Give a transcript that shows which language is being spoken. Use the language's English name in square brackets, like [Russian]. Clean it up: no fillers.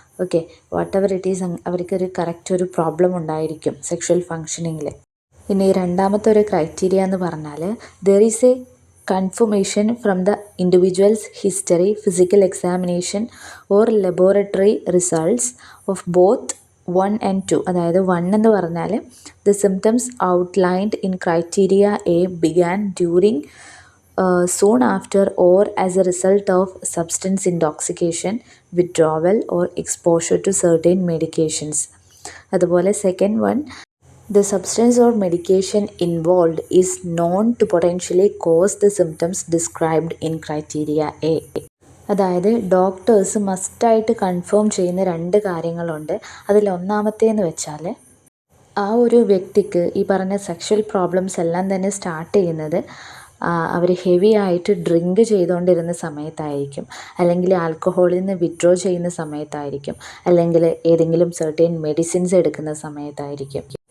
[English] okay, whatever it is, [Malayalam] അവർക്കൊരു correct ഒരു problem ഉണ്ടായിരിക്കും സെക്ഷൽ ഫങ്ഷനിങ്ങിൽ. ഇനി രണ്ടാമത്തെ ഒരു ക്രൈറ്റീരിയ എന്ന് പറഞ്ഞാൽ [English] There is a confirmation from the individual's history, physical examination or laboratory results of both 1 and 2. [Malayalam] അതായത് 1 എന്ന് പറഞ്ഞാൽ [English] The symptoms outlined in criteria A began during soon after or as a result of substance intoxication, withdrawal or exposure to certain medications. [Malayalam] അതുപോലെ second one, [English] the substance or medication involved is known to potentially cause the symptoms described in criteria A. [Malayalam] അതായത് doctors മസ്റ്റായിട്ട് confirm ചെയ്യുന്ന 2 കാര്യങ്ങളുണ്ട്. അതിലൊന്നാമത്തേന്ന് വെച്ചാൽ ആ ഒരു വ്യക്തിക്ക് ഈ പറഞ്ഞ സെക്ഷൽ പ്രോബ്ലംസ് എല്ലാം തന്നെ സ്റ്റാർട്ട് ചെയ്യുന്നത് അവർ ഹെവി ആയിട്ട് ഡ്രിങ്ക് ചെയ്തുകൊണ്ടിരുന്ന സമയത്തായിരിക്കും, അല്ലെങ്കിൽ ആൽക്കഹോളിൽ നിന്ന് വിഡ്രോ ചെയ്യുന്ന സമയത്തായിരിക്കും, അല്ലെങ്കിൽ ഏതെങ്കിലും സെർട്ടൈൻ മെഡിസിൻസ് എടുക്കുന്ന സമയത്തായിരിക്കും.